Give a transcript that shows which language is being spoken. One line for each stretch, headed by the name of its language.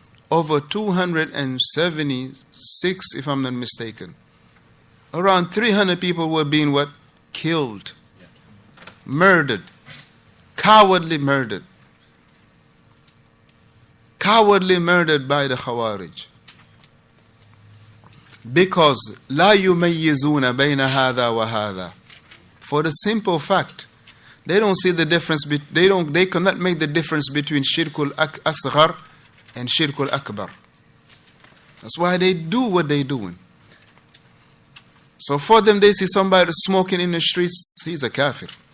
English: Over 276, if I'm not mistaken. Around 300 people were being what? Killed. Murdered. Cowardly murdered. Cowardly murdered by the Khawarij. Because
Arabic: لا يميزون بين هذا وهذا.
English: For the simple fact, they don't see the difference. They cannot make the difference between shirkul asghar and shirkul akbar. That's why they do what they're doing. So for them, they see somebody smoking in the streets, he's a kafir.